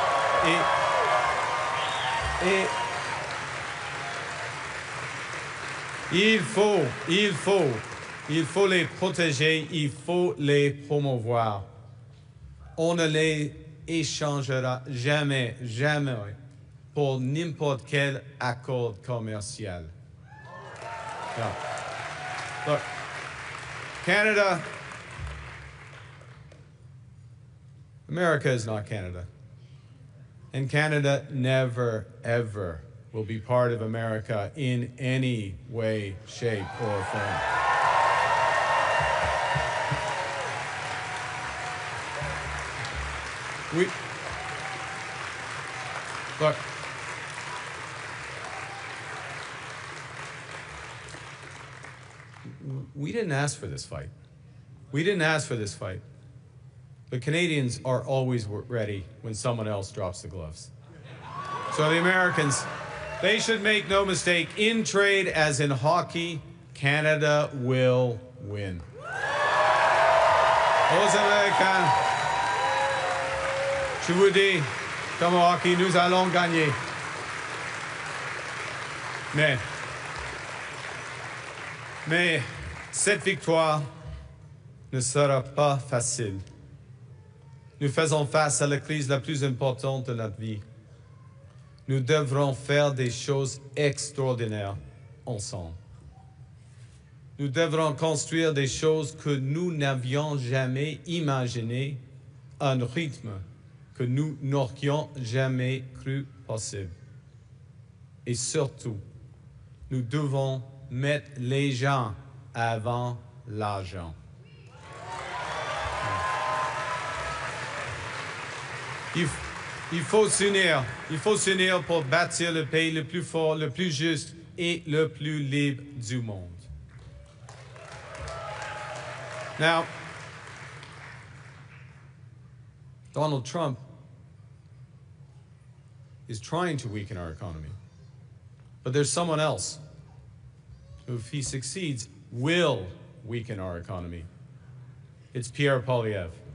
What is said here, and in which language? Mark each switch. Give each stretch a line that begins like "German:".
French: Et il faut les protéger, il faut les promouvoir. On ne les échangera jamais pour n'importe quel accord commercial.
English: No. Look, America is not Canada. And Canada never, ever will be part of America in any way, shape, or form. Look, we didn't ask for this fight. We didn't ask for this fight. The Canadians are always ready when someone else drops the gloves. So the Americans, they should make no mistake, in trade as in hockey, Canada will win.
French: Aux Américains, je vous dis, comme au hockey, nous allons gagner. Mais cette victoire ne sera pas facile. Nous faisons face à la crise la plus importante de notre vie. Nous devrons faire des choses extraordinaires ensemble. Nous devrons construire des choses que nous n'avions jamais imaginées à un rythme que nous n'aurions jamais cru possible. Et surtout, nous devons mettre les gens avant l'argent. Il faut s'unir pour bâtir le pays le plus fort, le plus juste et le plus libre du monde.
English: Now, Donald Trump is trying to weaken our economy. But there's someone else who, if he succeeds, will weaken our economy. It's Pierre Poilievre.